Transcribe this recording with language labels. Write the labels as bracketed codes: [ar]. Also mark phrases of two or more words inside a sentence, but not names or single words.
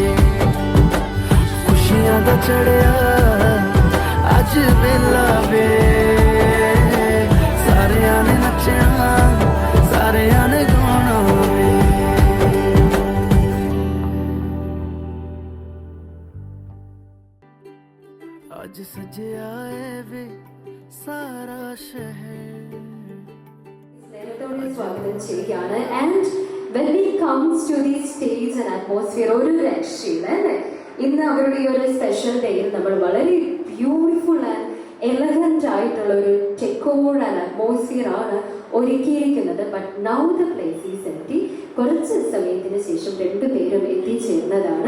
[pa] ਖੁਸ਼ੀਆਂ ਦਾ ਚੜ੍ਹਿਆ ਅੱਜ ਵੇਲਾ ਵੇ, ਸਾਰਿਆਂ ਨੇ ਨੱਚਣਾ ਸਾਰਿਆਂ ਨੇ ਗਾਣਾ ਵੇ। ਅੱਜ ਸਜਿਆ ਹੈ ਵੇ ਸਾਰਾ ਸ਼ਹਿਰ। [ml] സ്വാഗതം ചെയ്യുകയാണ്. [en] ആൻഡ് when we comes to the stage and atmosphere [ml] ഒരു രക്ഷയില്ല അല്ലേ. ഇന്ന് അവരുടെ ഈ ഒരു സ്പെഷ്യൽ ഡേയിൽ നമ്മൾ വളരെ [en] beautiful and elegant [ml] ആയിട്ടുള്ള ഒരു [en] decor and atmosphere [ml] ആണ് ഒരുക്കിയിരിക്കുന്നത്. [en] But now the place is empty. [ml] കുറച്ച് സമയത്തിന് ശേഷം രണ്ടുപേരും എത്തിച്ചേരുന്നതാണ്.